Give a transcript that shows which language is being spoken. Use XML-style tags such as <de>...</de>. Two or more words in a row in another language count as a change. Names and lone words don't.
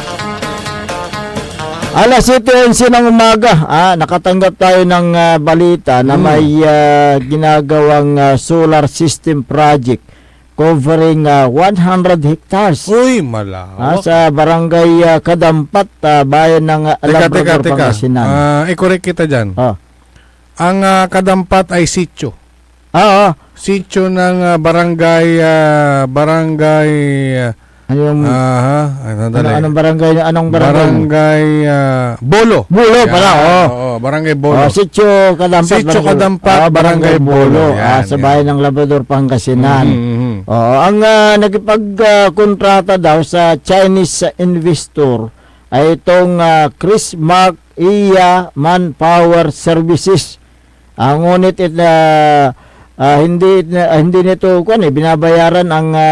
<tl>Alas 7:11 ng umaga, nakatanggap tayo ng balita na may ginagawang</tl> <en>solar system project covering 100 hectares.</en> <tl>Uy, malawak. Sa barangay Kadampat, bayan ng Labrador, Pangasinan. I-correct kita dyan. Ang Kadampat ay sitio. Sitio ng barangay anong barangay? Barangay Bolo. Pala. Barangay Bolo. Sitio Kadampat, Barangay Bolo. Sa bayan ng Labrador, Pangasinan. Ang nagipagkontrata daw sa</tl> <en>Chinese investor</en> <tl>ay itong Chris Mark Iya Manpower Services. Ngunit hindi nito binabayaran ang</tl>